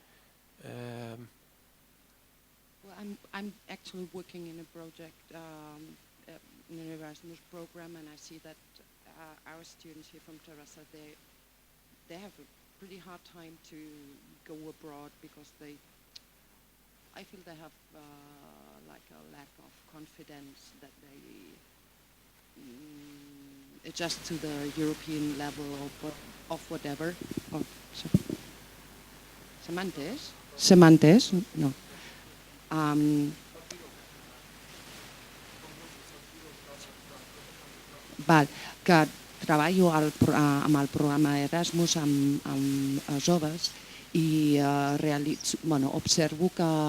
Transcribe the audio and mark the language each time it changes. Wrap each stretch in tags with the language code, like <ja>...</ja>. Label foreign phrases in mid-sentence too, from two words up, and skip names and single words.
<en>Well, I'm actually working in a project, in an Erasmus program, and I see that our students here from Terrassa, they have a pretty hard time to go abroad because I feel they have like a lack of confidence that they adjust to the European level of whatever.</en> <ca>Oh, ¿Se m'ha entès? Se m'ha entès? No. Val, que treballo amb el programa Erasmus amb joves i observo que</ca>